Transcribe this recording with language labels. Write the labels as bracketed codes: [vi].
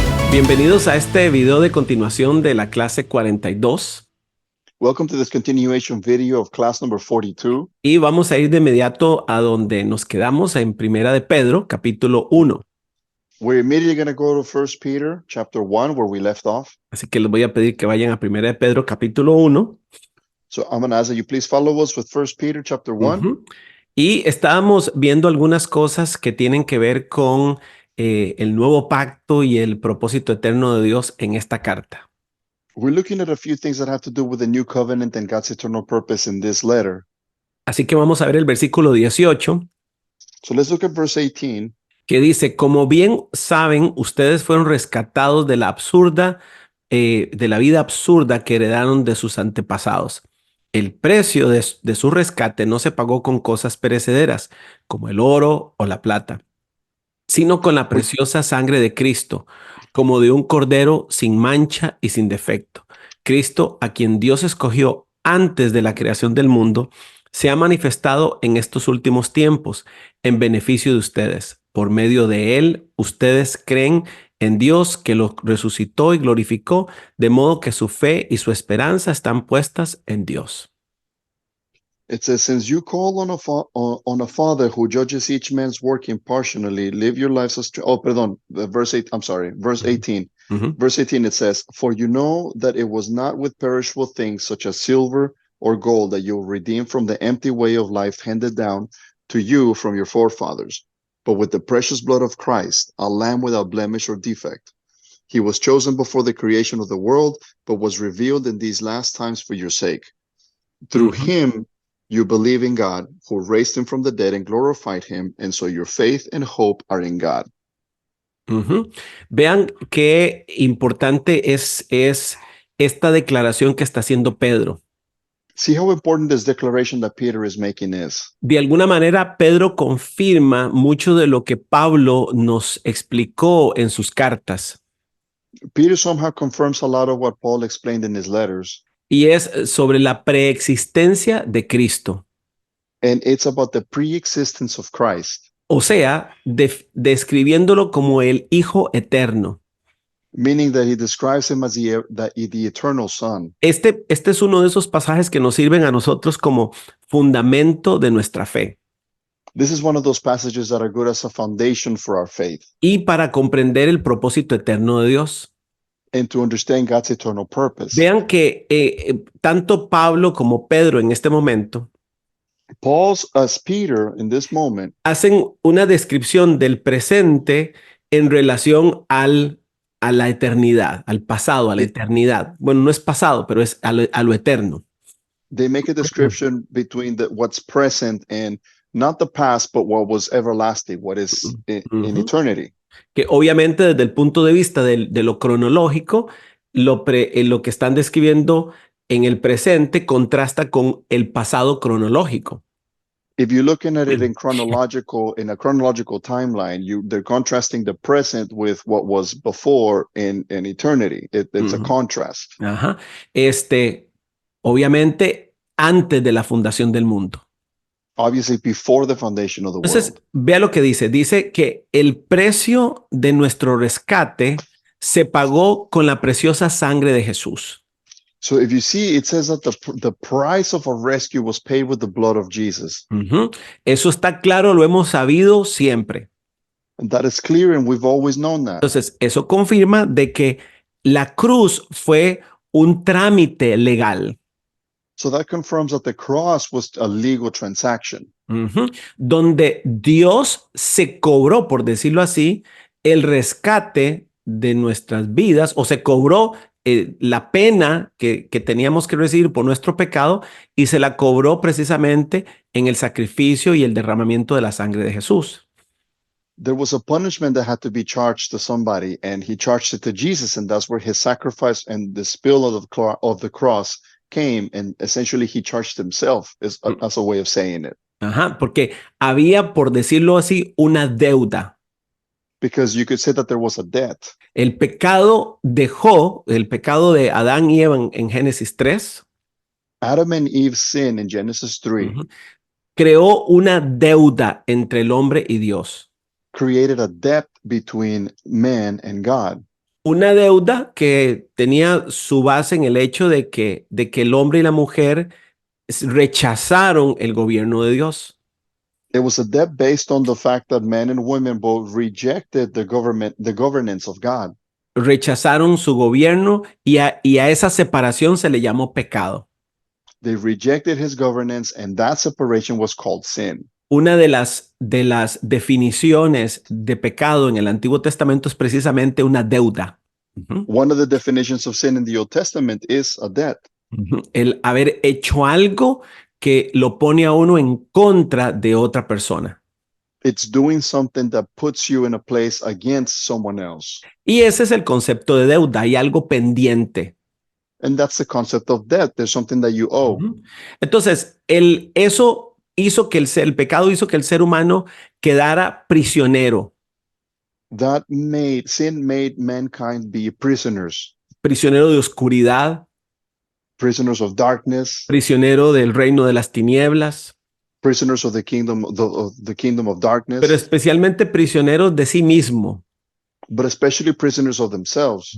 [es] Bienvenidos a este video de continuación de la clase 42 [en] Welcome to this continuation video of class number 42. [es] y vamos a ir de inmediato a donde nos quedamos en Primera de Pedro, capítulo 1. [en] We're immediately going to go to 1 Peter chapter 1 where we left off. [es] Así que les voy a pedir que vayan a Primera de Pedro, capítulo 1. [en] So I'm going to ask that you please follow us with 1 Peter chapter 1. Ujú. [es] Y estábamos viendo algunas cosas que tienen que ver con el nuevo pacto y el propósito eterno de Dios en esta carta. [en] We're looking at a few things that have to do with the new covenant and God's eternal purpose in this letter. [es] Así que vamos a ver el versículo 18, [en] So let's look at verse 18. [es] que dice: como bien saben, ustedes fueron rescatados de la vida absurda que heredaron de sus antepasados. El precio de su rescate no se pagó con cosas perecederas, como el oro o la plata, sino con la preciosa sangre de Cristo, como de un cordero sin mancha y sin defecto. Cristo, a quien Dios escogió antes de la creación del mundo, se ha manifestado en estos últimos tiempos en beneficio de ustedes. Por medio de él, ustedes creen en Dios, que lo resucitó y glorificó, de modo que su fe y su esperanza están puestas en Dios. [en] It says, since you call on a father who judges each man's work impartially, live your lives as verse 8, I'm sorry, verse 18. Ujú. Verse 18, it says, for you know that it was not with perishable things such as silver or gold that you were redeemed from the empty way of life handed down to you from your forefathers, but with the precious blood of Christ, a lamb without blemish or defect. He was chosen before the creation of the world, but was revealed in these last times for your sake. Through Ujú. him, you believe in God, who raised him from the dead and glorified him, and so your faith and hope are in God. Ujú. [es] Vean qué importante es esta declaración que está haciendo Pedro. [en] See how important this declaration that Peter is making is. [es] De alguna manera, Pedro confirma mucho de lo que Pablo nos explicó en sus cartas, [en] Peter somehow confirms a lot of what Paul explained in his letters, [es] y es sobre la preexistencia de Cristo. [en] and it's about the pre-existence of Christ, [es] O sea, describiéndolo como el Hijo Eterno. [en] meaning that he describes him as the eternal Son. [es] Este es uno de esos pasajes que nos sirven a nosotros como fundamento de nuestra fe [en] This is one of those passages that are good as a foundation for our faith [es] y para comprender el propósito eterno de Dios. [en] and to understand God's eternal purpose. [es] Vean que tanto Pablo como Pedro en este momento [en] Paul's, as Peter in this moment, [es] hacen una descripción del presente en relación a la eternidad, al pasado, a la eternidad. Bueno, no es pasado, pero es a lo eterno. [en] they make a description between what's present and not the past, but what was everlasting, what is in Ujú. eternity. [es] Que obviamente desde el punto de vista de lo cronológico, lo que están describiendo en el presente contrasta con el pasado cronológico. [en] If you're looking at it in a chronological timeline, they're contrasting the present with what was before in eternity. It's a Ujú. contrast. Ajá. [es] Obviamente, antes de la fundación del mundo. [en] Obviously, before the foundation of the [es] Entonces, [en] world. [es] vea lo que dice. Dice que el precio de nuestro rescate se pagó con la preciosa sangre de Jesús. [en] So if you see, it says that the price of a rescue was paid with the blood of Jesus. Ujú. [es] Eso está claro, lo hemos sabido siempre. [en] And that is clear, and we've always known that. [es] Entonces, eso confirma de que la cruz fue un trámite legal. [en] So that confirms that the cross was a legal transaction. Ujú. [es] Donde Dios se cobró, por decirlo así, el rescate de nuestras vidas, o se cobró la pena que teníamos que recibir por nuestro pecado, y se la cobró precisamente en el sacrificio y el derramamiento de la sangre de Jesús. [en] There was a punishment that had to be charged to somebody, and he charged it to Jesus, and that's where his sacrifice and the spill of the cross came, and essentially he charged himself as a way of saying it. [es] Ajá, porque había, por decirlo así, una deuda. [en] Because you could say that there was a debt. [es] El pecado de Adán y Eva en Génesis 3, [en] Adam and Eve's sin in Genesis 3 [es] creó una deuda entre el hombre y Dios. [en] created a debt between man and God. [es] Una deuda que tenía su base en el hecho de que el hombre y la mujer rechazaron el gobierno de Dios. [en] It was a debt based on the fact that men and women both rejected the governance of God. [es] Rechazaron su gobierno y a esa separación se le llamó pecado. [en] They rejected his governance, and that separation was called sin. [es] Una de las definiciones de pecado en el Antiguo Testamento es precisamente una deuda. Ujú, [en] One of the definitions of sin in the Old Testament is a debt. ujú. [es] El haber hecho algo que lo pone a uno en contra de otra persona. [en] It's doing something that puts you in a place against someone else. [es] Y ese es el concepto de deuda. Hay algo pendiente. [en] And that's the concept of debt. There's something that you owe. Ujú. [es] Entonces, eso hizo que el pecado hizo que el ser humano quedara prisionero, [en] Sin made mankind be prisoners, [es] prisionero de oscuridad, [en] prisoners of darkness, [es] prisionero del reino de las tinieblas, [en] prisoners of the kingdom of darkness, [es] pero especialmente prisioneros de sí mismo, [en] but especially prisoners of themselves,